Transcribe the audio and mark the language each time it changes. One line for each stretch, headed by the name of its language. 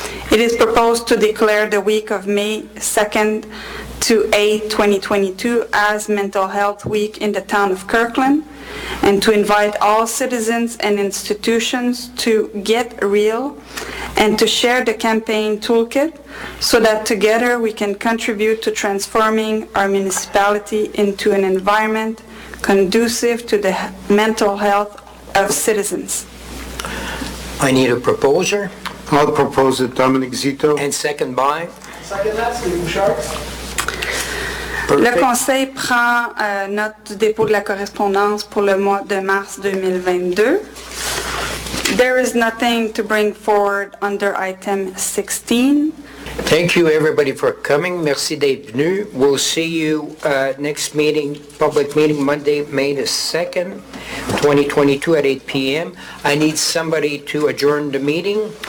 English: It is proposed to declare the week of May 2nd to 8, 2022 as Mental Health Week in the town of Kirkland, and to invite all citizens and institutions to get real and to share the campaign toolkit so that together we can contribute to transforming our municipality into an environment conducive to the mental health of citizens. I need a proposer, I'll propose it, Dominic Zito. and second by, Second that, Steve Bouchard.
French: Le
English: perfect.
French: Conseil prend note du dépôt de la correspondance pour le mois de mars 2022.
English: There is nothing to bring forward under item 16. Thank you, everybody, for coming.
French: Merci d'être venu.
English: We'll see you next meeting, public meeting, Monday, May the 2nd, 2022 at 8 p.m. I need somebody to adjourn the meeting.